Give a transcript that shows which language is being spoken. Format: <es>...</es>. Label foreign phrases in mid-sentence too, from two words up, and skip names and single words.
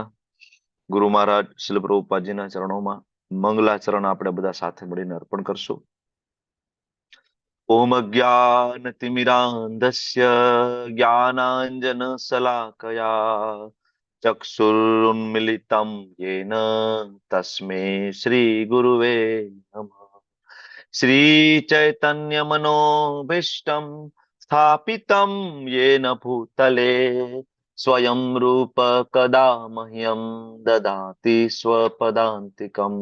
<gu>ગુરુ મહારાજ શ્રીલ પ્રભુપાદજીના ચરણોમાં મંગલાચરણ આપણે બધા સાથે મળીને અર્પણ કરશું।</gu> <sa>ઓમ અજ્ઞાનતિમિરાંધસ્ય જ્ઞાનાંજન શલાકયા ચક્ષુરુન્મિલિतं येन तस्मै श्री गुरुवे नमः। श्री चैतन्य मनोभीष्टं स्थापितं येन भूतले स्वयं रूप कदा मह्यं ददाति स्वपदान्तिकम्।</sa>